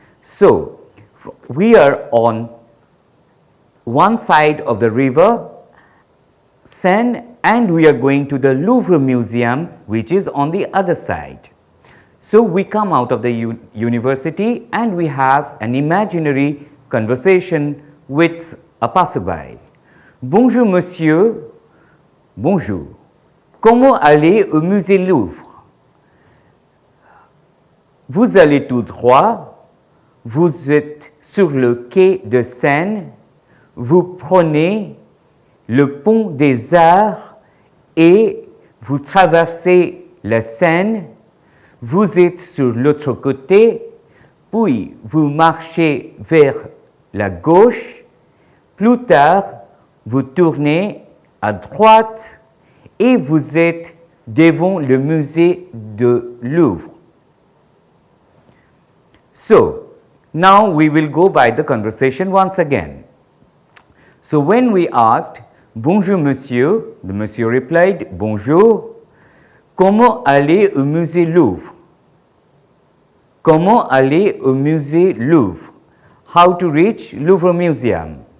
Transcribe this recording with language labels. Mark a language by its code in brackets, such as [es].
[en] So we are on one side of the river Seine and we are going to the Louvre Museum, which is on the other side. So we come out of the university and we have an imaginary conversation with a passerby. [fr] Bonjour monsieur, bonjour. Comment aller au musée Louvre? Vous allez tout droit, vous êtes sur le quai de Seine, vous prenez le pont des Arts et vous traversez la Seine, vous êtes sur l'autre côté, puis vous marchez vers la gauche, plus tard vous tournez à droite et vous êtes devant le musée de Louvre. [en] So, now we will go by the conversation once again. So, when we asked, [fr] bonjour monsieur, [en] the monsieur replied, [fr] bonjour, comment aller au musée Louvre? Comment aller au musée Louvre? [en] How to reach Louvre Museum?